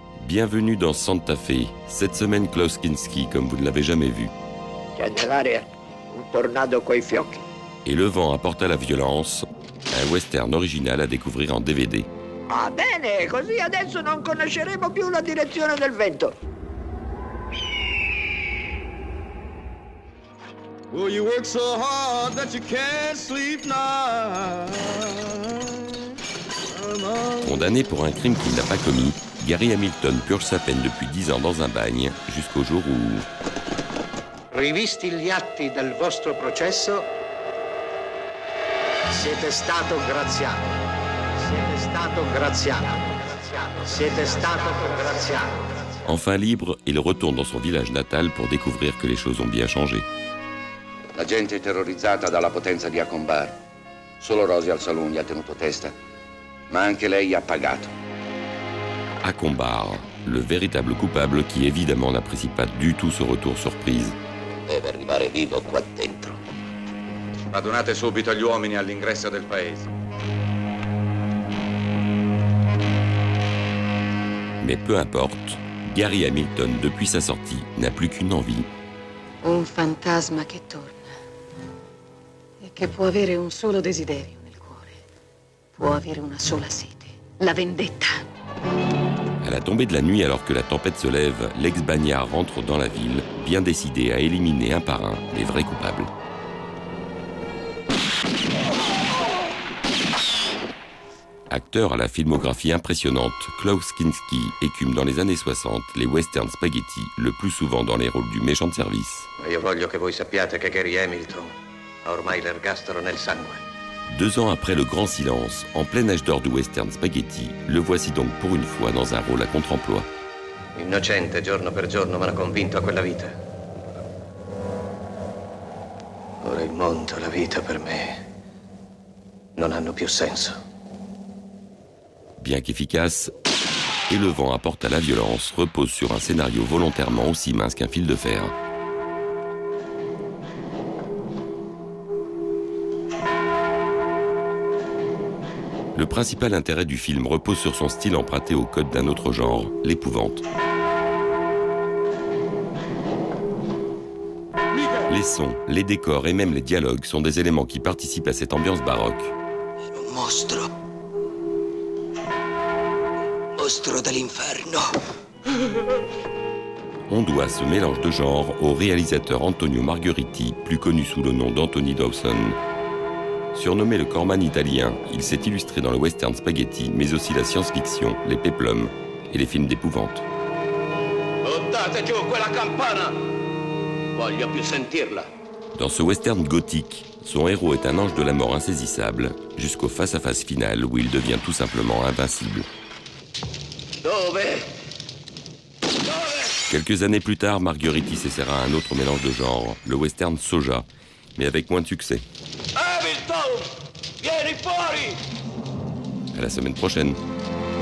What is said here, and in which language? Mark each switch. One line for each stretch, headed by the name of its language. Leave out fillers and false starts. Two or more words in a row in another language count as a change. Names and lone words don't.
French: Bienvenue dans Santa Fe. Cette semaine, Klaus Kinski, comme vous ne l'avez jamais vu. Et le vent apporta la violence, un western original à découvrir en DVD.
Italian: Va bene, così adesso non conosceremo più la direzione del vento.
English: Well, you work so hard that you can't sleep now.
French: Condamné pour un crime qu'il n'a pas commis, Gary Hamilton purge sa peine depuis 10 ans dans un bagne, jusqu'au jour où...
Italian: Rivisti gli atti del vostro processo, siete stato graziato. Siete stato graziato. Siete stato graziato.
French: Enfin libre, il retourne dans son village natal pour découvrir que les choses ont bien changé.
Italian: La gente è terrorizzata dalla potenza di Acombar. Solo Rosie al saloon gli ha tenuto testa, ma anche lei ha pagato. Acombar,
French: le véritable coupable qui évidemment n'apprécie pas du tout ce retour surprise.
Italian: Deve arrivare vivo qua dentro. Radunate subito gli uomini all'ingresso del paese.
French: Mais peu importe, Gary Hamilton, depuis sa sortie, n'a plus qu'une envie.
Italian: Un fantasma che torna e che può avere un solo desiderio nel cuore. Può avere una sola sete, la vendetta.
French: À la tombée de la nuit, alors que la tempête se lève, l'ex-bagnard rentre dans la ville, bien décidé à éliminer un par un les vrais coupables. Acteur à la filmographie impressionnante, Klaus Kinski écume dans les années 60 les western spaghetti, le plus souvent dans les rôles du méchant de service.
Italian: Io voglio che voi sappiate che Gary Hamilton ha ormai l'ergastolo nel sangue.
French: 2 ans après le grand silence, en plein âge d'or du western spaghetti, le voici donc pour une fois dans un rôle à contre-emploi.
Italian: Innocente, giorno per giorno m'hanno convinto a quella vita. Ora il mondo e la vita per me non hanno più senso.
French: Bien qu'efficace, Et le vent apporte à la violence repose sur un scénario volontairement aussi mince qu'un fil de fer. Le principal intérêt du film repose sur son style emprunté au code d'un autre genre, l'épouvante. Les sons, les décors et même les dialogues sont des éléments qui participent à cette ambiance baroque.
Italian: Mostro. Mostro dell'inferno.
French: On doit ce mélange de genres au réalisateur Antonio Margheriti, plus connu sous le nom d'Anthony Dawson. Surnommé le Corman italien, il s'est illustré dans le western spaghetti, mais aussi la science-fiction, les péplums et les films d'épouvante.
Italian: Buttate giù quella campana! Voglio più sentirla.
French: Dans ce western gothique, son héros est un ange de la mort insaisissable, jusqu'au face-à-face final où il devient tout simplement invincible.
Italian: Dove?
French: Quelques années plus tard, Margheriti s'essaiera à un autre mélange de genres, le western soja, mais avec moins de succès.
Italian: Hamilton! Vieni fuori!
French: À la semaine prochaine.